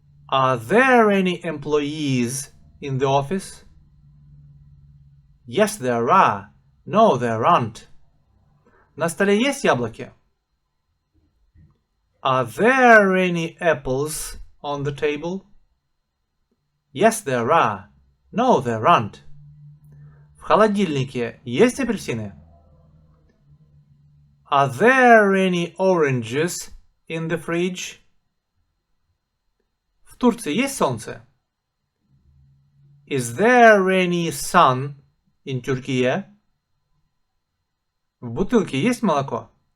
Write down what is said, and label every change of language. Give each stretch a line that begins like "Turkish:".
English: Are there any employees in the office? Yes, there are. No, there aren't.
Russian: На столе есть яблоки?
English: Are there any apples on the table? Yes, there are. No, there aren't.
Russian: В холодильнике есть апельсины?
English: Are there any oranges in the fridge?
Russian: В Турции есть солнце?
English: Is there any sun in Turkey?
Russian: В бутылке есть молоко?